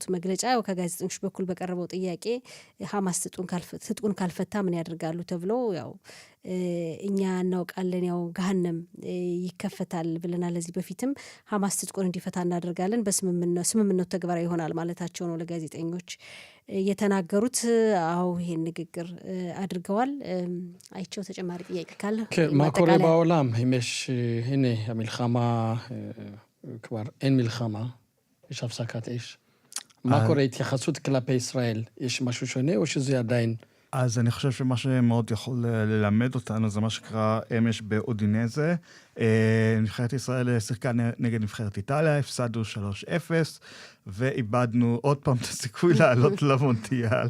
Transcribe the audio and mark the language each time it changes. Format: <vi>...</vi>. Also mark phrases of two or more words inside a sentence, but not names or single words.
<am>መግለጫ ከጋዜጠኞች በኩል በቀረበው ጥያቄ ሐማስ ትጥቁን ካልፈታ ምን ያደርጋሉ ተብሎ ያው እኛ እናውቃለን ያው ገሃነም ይከፈታል ብለናል። ለዚህ በፊትም ሐማስ ትጥቁን እንዲፈታ እናደርጋለን በስምምነቱ ተግባራዊ ይሆናል ማለታቸው ነው ለጋዜጠኞች የተናገሩት። አው ይሄን ንግግር አድርገዋል። አይቸው ተጨማሪ ጥያቄ ካለ ማኮሬ ባውላም ይመሽ እኔ</am> <he>המלחמה כבר אין מלחמה, יש הפסקת אש. מה קורה התייחסות כלפי ישראל? יש משהו שונה או שזה עדיין? אז אני חושב שמה שמאוד יכול ללמד אותנו זה מה שקרה אמש באודינזה. נבחרת ישראל שיחקה נגד נבחרת איטליה, הפסדנו 3-0, ואיבדנו עוד פעם את הסיכוי לעלות למונדיאל.</he>